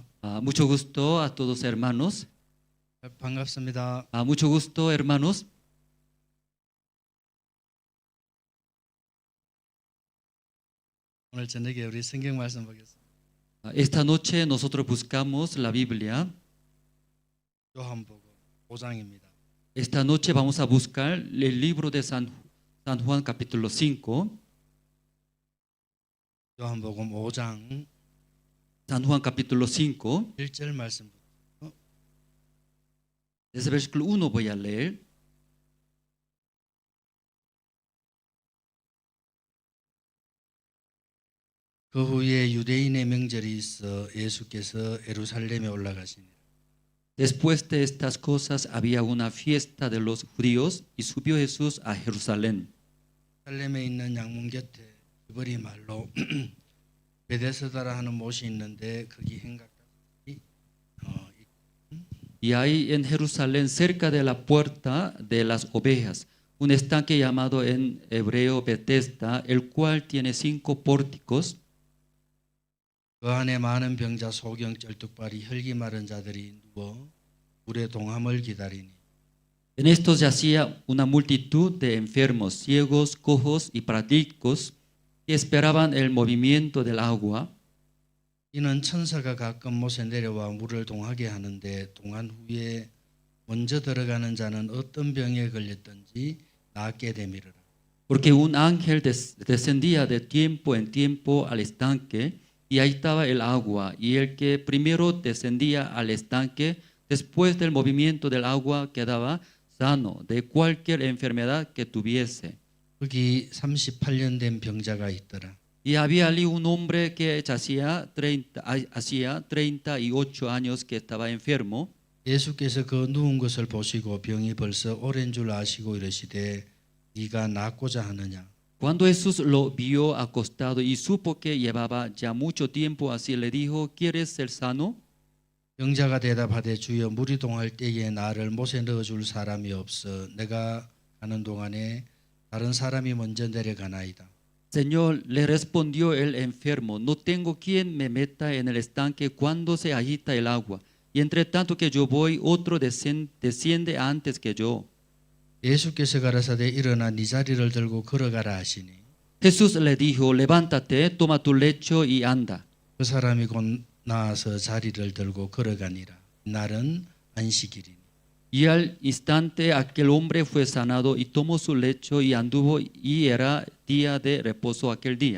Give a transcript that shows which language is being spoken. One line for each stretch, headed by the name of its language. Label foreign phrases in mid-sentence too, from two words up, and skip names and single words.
Spanish: Mucho gusto a todos hermanos.
Korean: 반갑습니다.
Spanish: Mucho gusto hermanos.
Korean: 오늘 저녁에 우리 성경 말씀 보겠습니다.
Spanish: Esta noche nosotros buscamos la Biblia.
Korean: 요한복음 5장입니다.
Spanish: Esta noche vamos a buscar el libro de San Juan capítulo 5.
Korean: 요한복음 5장
Spanish: San Juan capítulo 5.
Korean: 1절 말씀.
Spanish: Desde el versículo 1 voy a leer.
Korean: 그 후에 유대인의 명절이 있어 예수께서 예루살렘에 올라가시니
Spanish: Después de estas cosas había una fiesta de los judíos y subió Jesús a Jerusalén.
Korean: 살렘에 있는 양문 곁에 히브리 말로 베데스다라 하는 못이 있는데 거기 행각이
Spanish: Y hay en Jerusalén, cerca de la puerta de las ovejas, un estanque llamado en hebreo Betesda, el cual tiene 5 pórticos.
Korean: 그 안에 많은 병자 소경 쩔뚝발이 혈기 마른 자들이 누워 물의 동함을 기다리니
Spanish: En estos yacía una multitud de enfermos, ciegos, cojos y paralíticos que esperaban el movimiento del agua.
Korean: 이는 천사가 가끔 못에 내려와 물을 동하게 하는데 동한 후에 먼저 들어가는 자는 어떤 병에 걸렸든지 낫게 되미르라.
Spanish: Porque un ángel descendía de tiempo en tiempo al estanque y ahí estaba el agua, y el que primero descendía al estanque, después del movimiento del agua quedaba sano de cualquier enfermedad que tuviese.
Korean: 거기 38년 된 병자가 있더라.
Spanish: Y había allí un hombre que hacía 38 años que estaba enfermo.
Korean: 예수께서 그 누운 것을 보시고 병이 벌써 오랜 줄 아시고 이르시되 네가 낫고자 하느냐.
Spanish: Cuando Jesús lo vio acostado y supo que llevaba ya mucho tiempo así, le dijo, ¿quieres ser sano?
Korean: 병자가 대답하되 주여 물이 동할 때에 나를 못에 넣어줄 사람이 없어 내가 가는 동안에 다른 사람이 먼저 내려가나이다.
Spanish: Señor, le respondió el enfermo, no tengo quien me meta en el estanque cuando se agita el agua. Y entre tanto que yo voy, otro desciende antes que yo.
Korean: 예수께서 가라사대 일어나 네 자리를 들고 걸어가라 하시니
Spanish: Jesús le dijo, levántate, toma tu lecho y anda.
Korean: 그 사람이 곧 나아서 자리를 들고 걸어가니라. 날은 안식일이니.
Spanish: Y al instante aquel hombre fue sanado y tomó su lecho y anduvo, y era día de reposo aquel día.